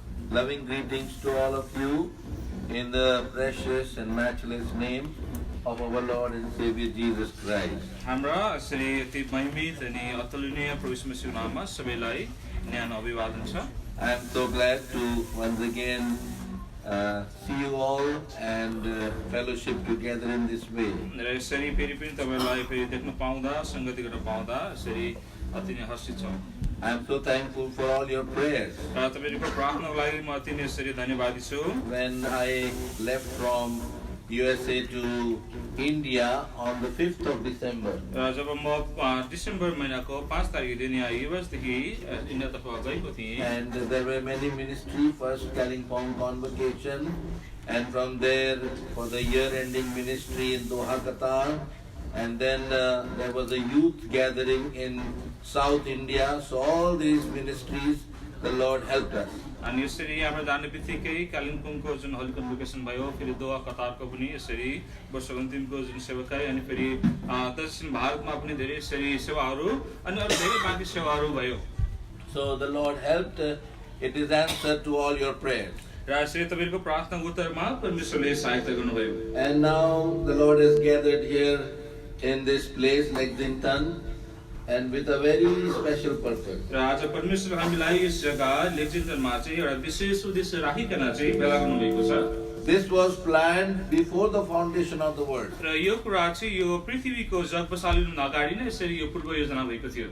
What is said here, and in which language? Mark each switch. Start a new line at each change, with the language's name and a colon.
English: Loving greetings to all of you in the precious and matchless name of our Lord and Savior Jesus Christ.
Nepali: हाम्रा श्री अति महिमित अनि अतुलनीय प्रभु यीशु मसीहको नाममा सबैलाई न्यानो अभिवादन छ।
English: I am so glad to once again see you all and fellowship together in this way.
Nepali: र यसरी फेरि पनि तपाईलाई फेरि देख्न पाउँदा संगति गर्न पाउँदा यसरी अति नै हर्षित छौं।
English: I am so thankful for all your prayers.
Nepali: र तपाईहरुको प्रार्थनाको लागि म अति नै यसरी धन्यवादी छु।
English: When I left from USA to India on the 5th of December.
Nepali: र जब म डिसेम्बर महिनाको 5 तारिक दिन यहाँ युएस देखि इन्डियातर्फ गएको थिएँ
English: And there were many ministry, first Kalimpong convocation, and from there for the year-ending ministry in Doha, Qatar, and then there was a youth gathering in South India. So all these ministries, the Lord helped us.
Nepali: अनि यसरी यहाँबाट जाने बित्तिकै कालिम्पोङको जुन Holi convocation भयो फेरि दोहा कतारको पनि यसरी वर्षको अन्तिमको जुन सेवाकाई अनि फेरि दक्षिण भारतमा पनि धेरै यसरी सेवाहरू अनि अरु धेरै बाँकी सेवाहरू भयो।
English: So the Lord helped. It is answer to all your prayers.
Nepali: र यसरी तपाईहरुको प्रार्थनाको उत्तरमा परमेश्वरले सहायता गर्नुभयो।
English: And now the Lord has gathered here in this place, Lexington, and with a very special purpose.
Nepali: र आज परमेश्वर हामीलाई यस जग्गा लेक्जिङटनमा चाहिँ एउटा विशेष उद्देश्य राखिकन चाहिँ भेला गर्नुभएको छ।
English: This was planned before the foundation of the world.
Nepali: र यो कुरा चाहिँ यो पृथ्वीको जग बसालिनु अगाडि नै यसरी यो पूर्व योजना भएको थियो।